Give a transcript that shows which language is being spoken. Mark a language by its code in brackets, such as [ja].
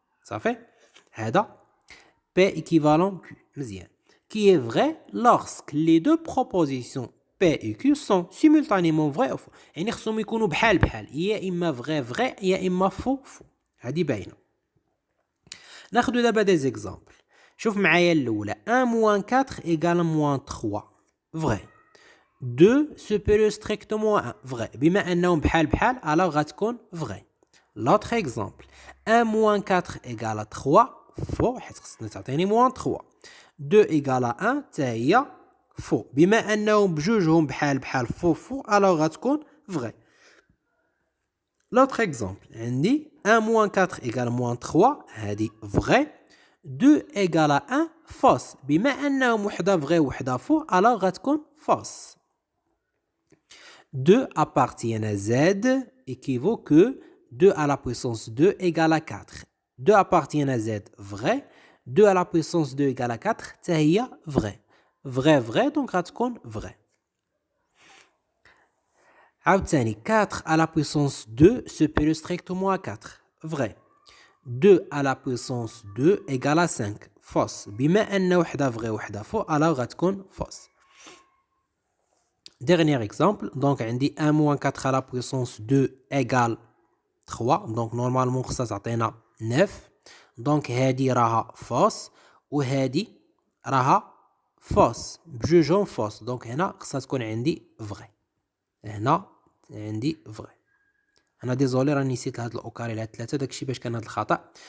[fr] Ça fait هذا P équivalent Q مزيان qui est vrai lorsque les deux propositions P et Q sont simultanément vraies ou faux. [ar] يعني خصهم يكونوا بحال بحال، يا اما vrai يا اما faux. هذه باينه. ناخذ دابا دي زيكزامبل. شوف معايا الاولى 1 - 4 = -3 vrai. [fr] 2 supérieur strictement à 1 vrai. [ar] بما انهم بحال بحال alors غتكون vrai. L'autre exemple 1 - 4 = 3 faux حيت خصنا تعطيني -3. 2 = 1 حتى هي faux. بما انهم بجوجهم بحال بحال faux alors غتكون vrai. [fr] L'autre exemple عندي 1 - 4 = -3 هذه vrai. 2 = 1 fausse. [ar] بما انهم وحده vrai وحده faux alors غتكون fausse. [fr] 2 appartient à Z équivaut que 2 à la puissance 2 égale à 4. 2 appartient à Z vrai. 2 à la puissance 2 égale à 4 حتى هي vrai. vrai donc غتكون vrai. عاوتاني 4 à la puissance 2 supérieur strictement à 4 vrai. 2 à la puissance 2 égale à 5 fausse. [ar] بما أن وحدة vrai وحدة faux alors غتكون fausse. [fr] Dernier exemple, donc عندي 1 - 4 à la puissance 2 égale 3. [ar] donc normalement خصها تعطينا 9. donc هذه راها fausse وهذه راها fausse بجوجهم fausse. donc هنا خصها تكون عندي vrai. هنا عندي vrai. انا ديزولي راني نسيت هاد الاوكاري لهاد ثلاثه داكشي باش كان هاد الخطا.